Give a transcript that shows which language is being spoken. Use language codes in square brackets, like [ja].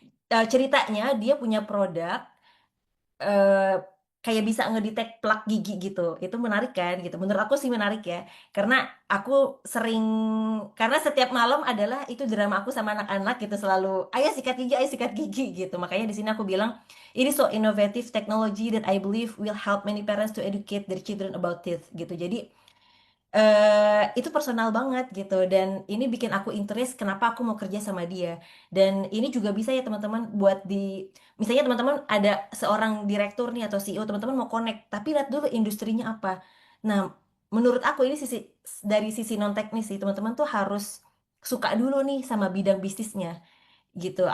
[id] Ceritanya dia punya produk eh, kayak bisa ngedetect plak gigi gitu. Itu menarik kan gitu. Menurut aku sih menarik ya. Karena aku sering, karena setiap malam adalah itu drama aku sama anak-anak gitu, selalu ayo sikat gigi gitu. Makanya di sini aku bilang ini [en] so innovative technology that I believe will help many parents to educate their children about it gitu. [id] Jadi itu personal banget gitu, dan ini bikin aku interest kenapa aku mau kerja sama dia. Dan ini juga bisa ya teman-teman buat di, misalnya teman-teman ada seorang direktur nih atau CEO, teman-teman mau connect tapi lihat dulu industrinya apa. Nah, menurut aku ini dari sisi non teknis sih, teman-teman tuh harus suka dulu nih sama bidang bisnisnya gitu.